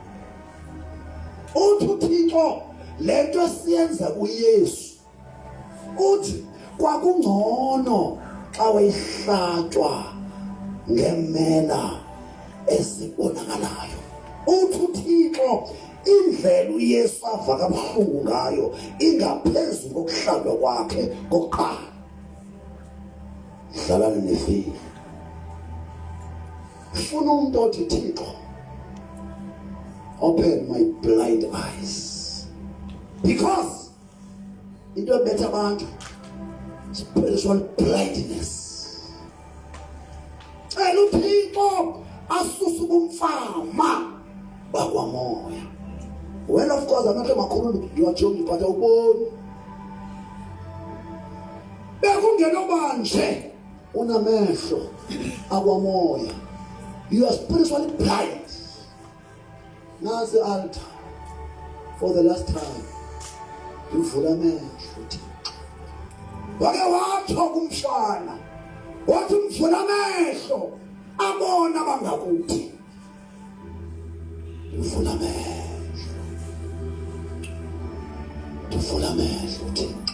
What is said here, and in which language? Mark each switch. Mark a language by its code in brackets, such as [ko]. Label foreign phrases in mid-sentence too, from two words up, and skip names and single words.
[xh] Uthi uThixo le nto siyenza kuYesu, uthi kwakungcono xa wayehlatywa ngemela ezibonakalayo. Uthi uThixo indlela uYesu ava kabuhlungu ngayo ingaphezu kokuhlalwa kwakhe kokuqala. Hlalani nefile. Funa umuntu othi Thixo, [en] open my blind eyes, because [xh] into ebetha abantu [en] spiritual blindness. [xh] Cela uThixo asuse ubumfama bakwamoya. [en] Well, of course, [xh] amehlo makhulu ngiwajonga but awuboni. Bekungena obanje unamehlo akwamoya. [en] You are spiritually blind. Nasi altar for the last time. [xh] Uvula amehlo Thixo. Wake watsho kumfana. Wathi umvula amehlo abona bangakuthi. Uvula amehlo. Uvula amehlo Thixo.